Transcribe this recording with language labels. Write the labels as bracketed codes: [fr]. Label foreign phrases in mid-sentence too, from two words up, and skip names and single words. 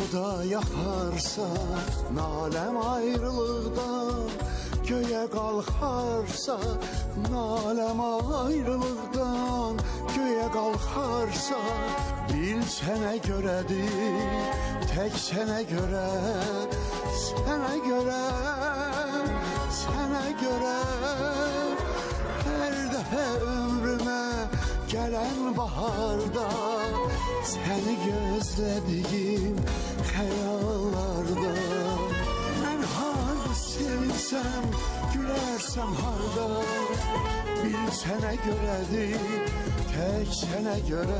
[tr] da yakarsa, nalem ayrılıktan göğe kalkarsa, nalem ayrılıktan göğe kalkarsa, bil sene göredir, tek sene göre, sene göre, sene göre. [az] Her dəfə ömrümə gələn baharda, səni gözlədiyim xəyallarda, mən harda sevinsəm, gülərsəm harda, bil sənə görədir, tək sənə görə.